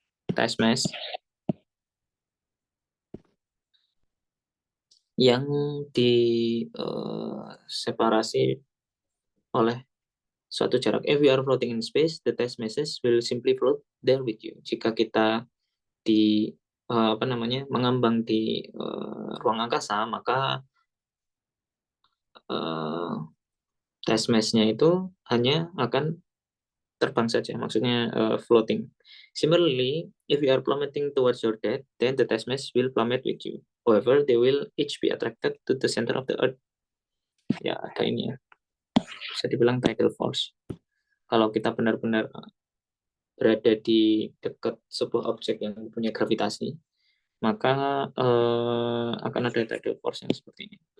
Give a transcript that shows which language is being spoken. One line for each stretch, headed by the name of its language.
Indonesian: test mass yang diseparasi oleh suatu jarak.
English: If we are floating in space, the test masses will simply float there with you.
Indonesian: Jika kita di mengambang di ruang angkasa, maka test mass-nya itu hanya akan terbang saja, maksudnya floating.
English: Similarly, if you are plummeting towards your death, then the test mass will plummet with you. However, they will each be attracted to the center of the earth.
Indonesian: Ya, ada ini ya, bisa dibilang tidal force. Kalau kita benar-benar berada di dekat sebuah objek yang punya gravitasi, maka akan ada tidal force yang seperti ini.